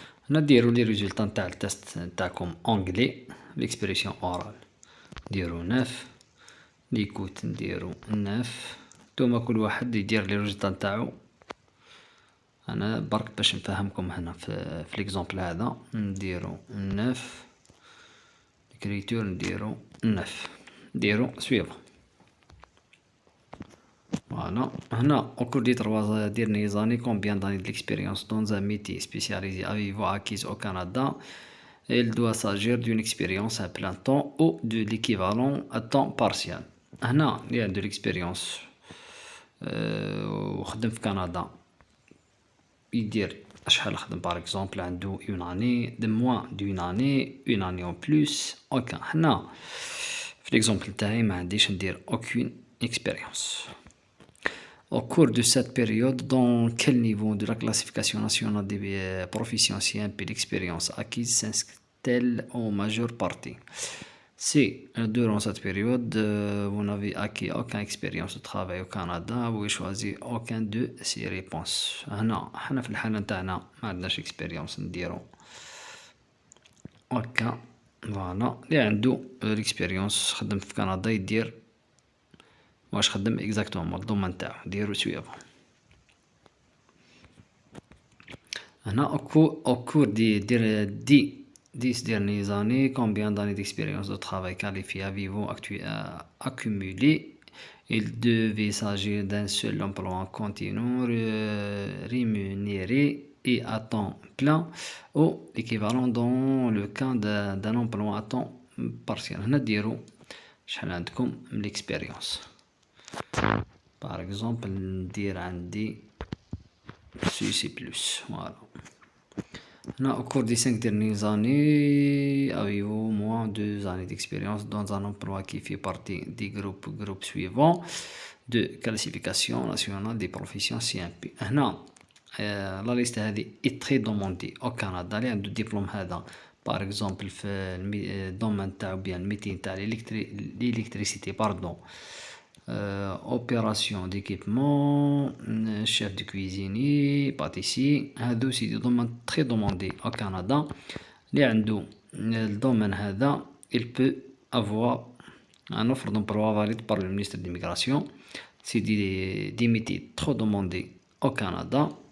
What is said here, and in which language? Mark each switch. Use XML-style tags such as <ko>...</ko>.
<ar>هنا ديرو لي ريزولطا نتاع التست نتاعكم اونجلي. ليكسبريسيون اورال ديرو 9، ليكوت نديرو 9. نتوما كل واحد يدير لي ريزولطا نتاعو. انا برك باش نفهمكم هنا في ليكزومبل هذا نديرو 9،</ar> <fr>l'écriture</fr> <ar>نديرو 9، نديرو</ar> <fr>suivant. Voilà. Hna, au cours des 3 dernières années, combien d'années d'expérience dans un métier spécialisé avez-vous acquis au Canada? Il doit s'agir d'une expérience à plein temps ou de l'équivalent à temps partiel.</fr> <ar>هنا اللي عنده l'expérience وخدم في كندا يدير شحال خدم باغ اكزومبل عنده اون اني دو موان دون اني اون اني اون بلوس اوكان. هنا في ليكزومبل تاعي ما عنديش ندير</ar> <fr>aucune expérience. Au cours de cette période, dans quel niveau de la classification nationale des professions CMP l'expérience acquise s'inscrit-elle en majeure partie? Si durant cette période vous n'avez acquis aucune expérience de travail au Canada, vous pouvez choisir aucun de ces réponses.</fr> <ar>حنا في الحالة نتاعنا ما عندناش</ar> <fr>expérience</fr> <ar>نديرو هكا. فوالا اللي عنده</ar> <fr>l'expérience</fr> <ar>خدم في كندا يدير واش خدم اكزاكتومون الدومين نتاعو ديرو سويفون. هنا</ar> <fr>au cours des 10 dernières années, combien d'années d'expérience de travail qualifié avez-vous accumulé? Il devait s'agir d'un seul emploi continu rémunéré et à temps plein ou équivalent dans le cas d'un emploi à temps partiel.</fr> <ar>هنا ديرو شحال عندكم من</ar> <fr>l'expérience.</fr> <ar>Par exemple ندير عندي C++. Voilà.</ar> <fr>Au cours des 5 dernières années, avez-vous moins de 2 années d'expérience dans un emploi qui fait partie des groupes suivants de classification nationale des professions CMP.</fr> <ar>هنا</ar> <fr>la liste</fr> <ar>هذه</ar> <fr>est très demandée au Canada.</fr> <ar>اللي عنده الدبلوم هذا</ar> <fr>par exemple</fr> <ar>في الدومين تاعو بيان الميتين تاع</ar> <fr>l'électricité pardon, opération d'équipement, chef de cuisinier, pâtissier.</fr> <ar>هادو سي دي دومين</ar> <fr>très demandé au Canada.</fr> <ar>اللي عنده الدومين هذا</ar> <fr>il peut avoir un offre d'emploi valide par le ministre de l'immigration. C'est des métiers trop demandés au Canada.</fr>